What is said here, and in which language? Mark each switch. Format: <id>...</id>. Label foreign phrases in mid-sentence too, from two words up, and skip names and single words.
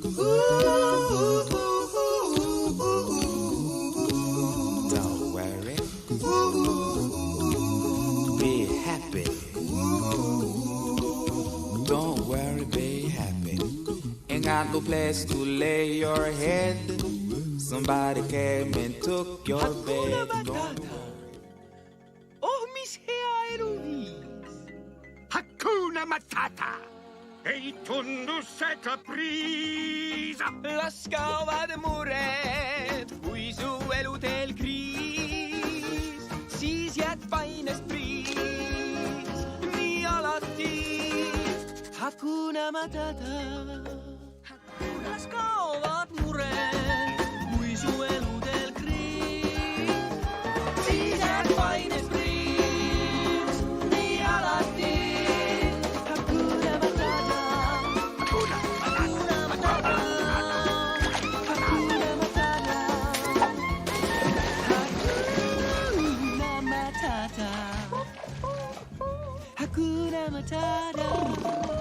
<en>Don't worry. Be happy. Don't worry, be happy. Ain't got no place to lay your head. Somebody came and took your bed. Don't worry.</en> <et>Oh, mis hea eluviis!</et> <sw>Hakuna Matata!</sw> <et>Ei tundu see kapriis! Las kaovad mured, kui su eluteel kriis. Siis jääd painest priis, nii alati.</et> <sw>Hakuna Matata!</sw> <et>Las kaovad mured, kui su eluteel kriis. Siis jääd painest priis, nii alati.</et> <sw>Hakuna Matata. Hakuna Matata. Hakuna Matata. Hakuna Matata. Hakuna Matata.</sw>